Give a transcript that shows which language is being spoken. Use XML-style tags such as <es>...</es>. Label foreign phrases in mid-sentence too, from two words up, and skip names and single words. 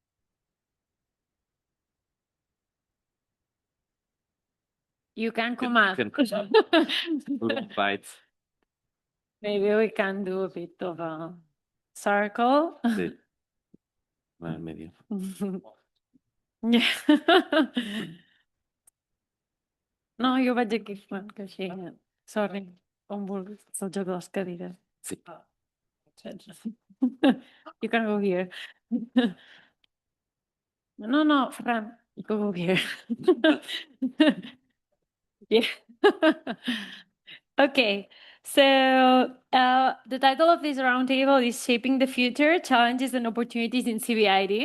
<en>You can come up. Maybe we can do a bit of a circle. Yeah.</en> <ca>No, jo vaig aquí, que així... Sorry, on vulguis, és el joc de les cadires. Sí.</ca> <en>You can go here. No, Ferran, you can go here. Yeah. Okay, so the title of this roundtable is Shaping the Future, Challenges and Opportunities in CVID.</en>